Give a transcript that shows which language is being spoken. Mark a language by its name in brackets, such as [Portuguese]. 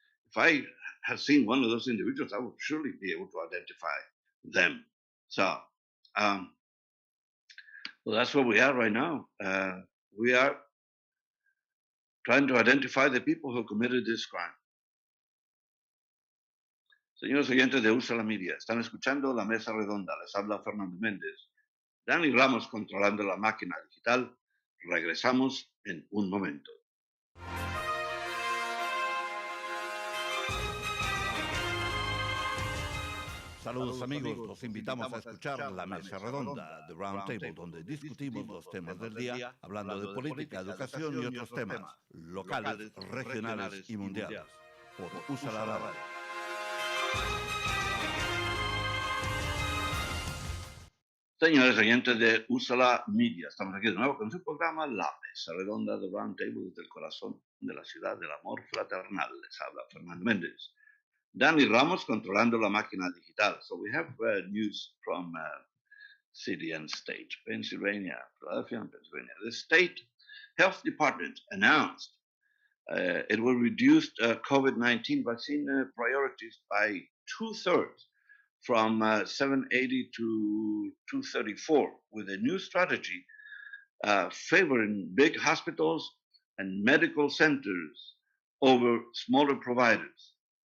[English] If I had seen one of those individuals, I would surely be able to identify them. So, well, that's where we are right now. We are trying to identify the people who committed this crime. [Spanish] Señores oyentes de Usa la Media, están escuchando La Mesa Redonda. Les habla Fernando Méndez. Dani Ramos controlando la máquina digital. Regresamos en un momento. Saludos amigos, los invitamos a escuchar La Mesa Redonda, [English] The Roundtable, [Spanish] donde discutimos los temas del día, hablando de política, educación y otros temas, locales, regionales y mundiales, por Usa la Radio. Señores oyentes de Usa la Media, estamos aquí de nuevo con su programa La Mesa Redonda de Roundtable, desde el corazón de la ciudad del amor fraternal. Les habla Fernando Méndez. Dani Ramos controlando la máquina digital. [English] So we have news from city and state, Pennsylvania, Philadelphia and Pennsylvania. The state health department announced it will reduce COVID-19 vaccine priorities by 2/3, from 780 to 234, with a new strategy favoring big hospitals and medical centers over smaller providers.